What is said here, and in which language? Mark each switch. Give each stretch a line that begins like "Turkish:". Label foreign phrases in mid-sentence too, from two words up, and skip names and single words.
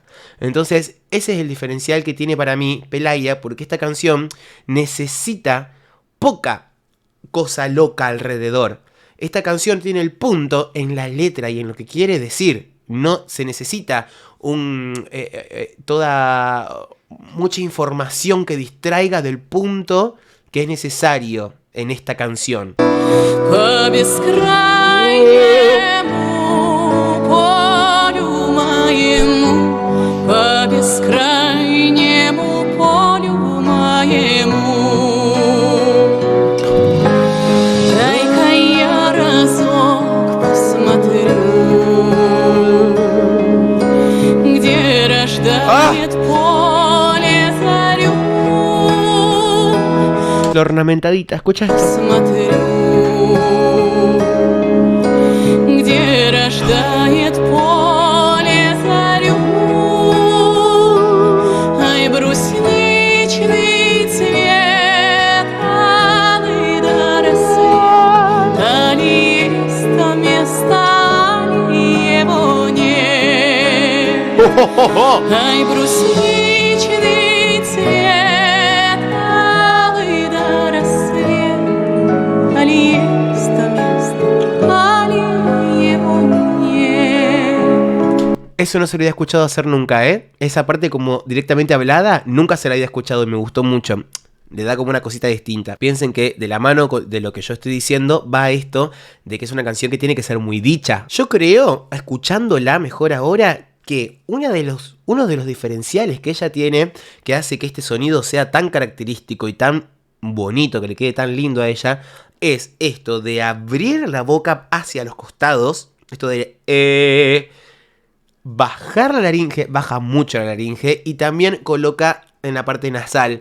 Spanish: Entonces, ese es el diferencial que tiene para mí Pelaya, porque esta canción necesita poca cosa loca alrededor. Esta canción tiene el punto en la letra y en lo que quiere decir. No se necesita mucha información que distraiga del punto que es necesario en esta canción.
Russian: По бескрайнему полю моему, по бескрайнему полю моему. Дай-ка я разок посмотрю, где рождает поле зарю.
Spanish: La ornamentadita, ¿escucha esto?
Russian: Смотрю, где рождает поле зарю. Ай, брусничный цвет, алый до рассвет. Али есть то место, али его нет. Ай, брусничный цвет, алый до рассвет. Али есть то место, али его нет.
Spanish: Eso no se lo había escuchado hacer nunca, ¿eh? Esa parte como directamente hablada, nunca se la había escuchado y me gustó mucho. Le da como una cosita distinta. Piensen que de la mano de lo que yo estoy diciendo va esto de que es una canción que tiene que ser muy dicha. Yo creo, escuchándola mejor ahora, que uno de los diferenciales que ella tiene, que hace que este sonido sea tan característico y tan bonito, que le quede tan lindo a ella, es esto de abrir la boca hacia los costados, esto de bajar la laringe, baja mucho la laringe y también coloca en la parte nasal.